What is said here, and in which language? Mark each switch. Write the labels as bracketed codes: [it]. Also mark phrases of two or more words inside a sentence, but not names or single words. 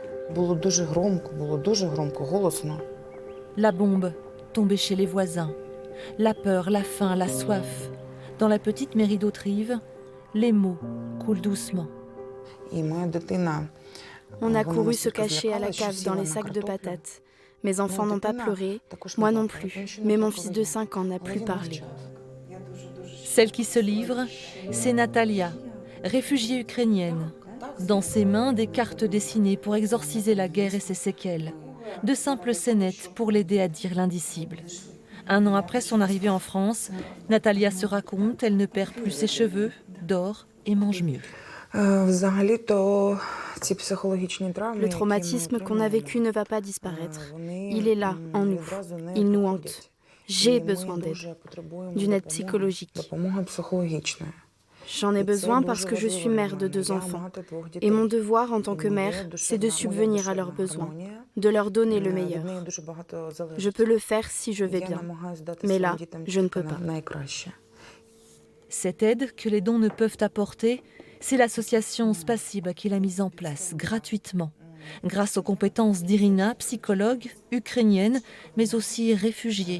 [uk] Було дуже громко, голосно. [fr] La bombe tombée chez les voisins. La peur, la faim, la soif. Dans la petite mairie d'Autrive, les mots coulent doucement. [uk] І моя дитина, [fr] On a [uk] вона [fr] couru se [uk] настільки [fr] cacher à la [uk] злякалась, що [fr] cave dans [uk] сіла [fr] les [uk] на [fr] sacs de [uk] картоплю. [fr] patates. Mes enfants n'ont pas pleuré, [uk] Також [fr] moi [uk] не [fr] non [uk] плакала, [fr] plus, [uk] він ще не [fr] mais mon [uk] плакав [fr] fils de [uk] він. [fr] 5 ans n'a [uk] Але [fr] plus [uk] він [fr] parlé. [uk] мовчав. [fr] Celle qui se livre, c'est Natalia, réfugiée ukrainienne. Dans ses mains, des cartes dessinées pour exorciser la guerre et ses séquelles. De simples scénettes pour l'aider à dire l'indicible. Un an après son arrivée en France, Natalia se raconte, elle ne perd plus ses cheveux, dort et mange mieux. [uk] Взагалі-то ці психологічні травми, [fr] Le traumatisme qu'on a vécu ne va pas disparaître. Il est là, en nous. Il nous hante. J'ai besoin d'aide, d'une aide psychologique. [uk] Допомоги психологічної. [fr] J'en ai besoin parce que je suis mère de 2 enfants. Et mon devoir en tant que mère, c'est de subvenir à leurs besoins, de leur donner le meilleur. Je peux le faire si je vais bien. Mais là, je ne peux pas. Cette aide que les dons ne peuvent apporter, c'est l'association Spasiba qui l'a mise en place gratuitement, grâce aux compétences d'Irina, psychologue, ukrainienne, mais aussi réfugiée.